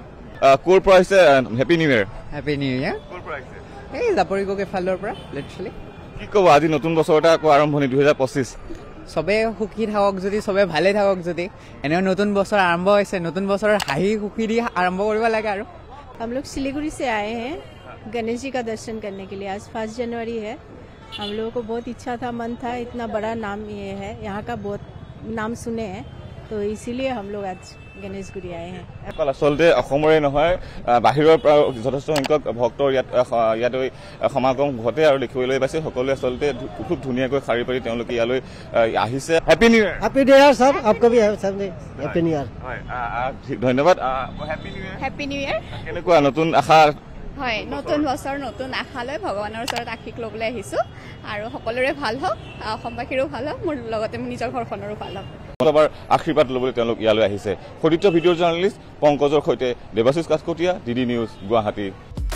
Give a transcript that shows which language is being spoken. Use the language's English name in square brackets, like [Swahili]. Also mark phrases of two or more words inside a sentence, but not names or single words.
[Assamese] ক'ৰ পৰা আহিছে [English] Happy New Year Happy New Year [Assamese] ক'ৰ পৰা আহিছে এই জাপৰিগোগে ফালৰ পৰা লিটাৰেলি কি ক'ব আজি নতুন বছৰটা আকৌ আৰম্ভণি 2025 চবে সুখী থাকক যদি চবে ভালে থাকক যদি এনেও নতুন বছৰ আৰম্ভ হৈছে নতুন বছৰৰ হাঁহি সুখী দি আৰম্ভ কৰিব লাগে আৰু [Hindi] हम लोग सिलीगुड़ी से आए हैं गणेश जी का दर्शन करने के लिए आज 1 जनवरी है हम लोगों को बहुत इच्छा था मन था इतना बड़ा नाम ये है यहाँ का बहुत नाम सुने हैं तो इसीलिए हम लोग आज गणेशगुरी आए हैं [Assamese] আচলতে অসমৰে নহয় বাহিৰৰ পৰা যথেষ্ট সংখ্যক ভক্তৰ ইয়াত সমাগম ঘটে আৰু দেখিবলৈ পাইছে সকলোৱে আচলতে খুব ধুনীয়াকৈ শাৰী পাৰি তেওঁলোকে ইয়ালৈ আহিছে [English] Happy New Year Happy New Year sir [Hindi] आपको भी [English] Happy New Year [Assamese] ধন্যবাদ [English] Happy New Year [Assamese] কেনেকুৱা নতুন আশা হয় নতুন বছৰ নতুন আশা লৈ ভগৱানৰ ওচৰত আশীষ ল'বলৈ আহিছোঁ আৰু সকলোৰে ভাল হওক অসমবাসীৰো ভাল হওক মোৰ লগতে মোৰ নিজৰ ঘৰখনৰো ভাল হওক মতবাৰ আশীৰ্বাদ ল'বলৈ তেওঁলোক ইয়ালৈ আহিছে সতীৰ্থ ভিডিঅ' জাৰ্নেলিষ্ট পংকজৰ সৈতে দেৱাশিষ কাঠকটীয়া DD নিউজ গুৱাহাটী।